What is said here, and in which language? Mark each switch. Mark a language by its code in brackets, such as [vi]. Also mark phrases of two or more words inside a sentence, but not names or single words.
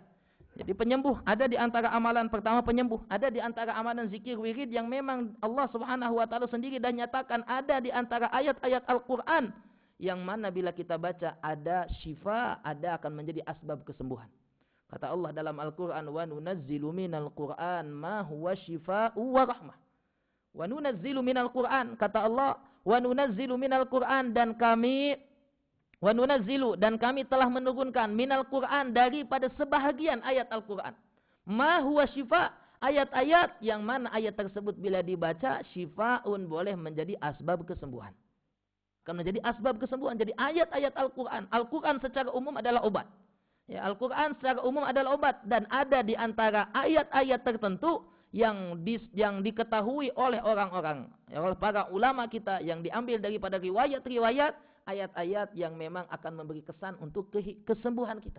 [ms] Jadi penyembuh ada di antara amalan pertama, penyembuh ada di antara amalan zikir wirid yang memang Allah [ar] سبحانه وتعالى [ms] sendiri dah nyatakan ada di antara ayat-ayat Al-Qur'an yang mana bila kita baca ada syifa, ada akan menjadi asbab kesembuhan. Kata Allah dalam Al-Qur'an, [ar] وننزل من القرآن ما هو شفاء ورحمة. وننزل من القرآن, [ms] kata Allah, [ar] وننزل من القرآن, [ms] dan kami [ar] وننزل, [ms] dan kami telah menurunkan [ar] من القرآن, [ms] daripada sebahagian ayat Al-Qur'an. [ar] ما هو شفاء, [ms] ayat-ayat yang mana ayat tersebut bila dibaca syifaun, boleh menjadi asbab kesembuhan. Akan menjadi asbab kesembuhan. Jadi ayat-ayat Al-Qur'an, Al-Qur'an secara umum adalah obat. Ya, Al-Qur'an secara umum adalah obat, dan ada di antara ayat-ayat tertentu yang diketahui oleh orang-orang, oleh para ulama kita, yang diambil daripada riwayat-riwayat, ayat-ayat yang memang akan memberi kesan untuk kesembuhan kita.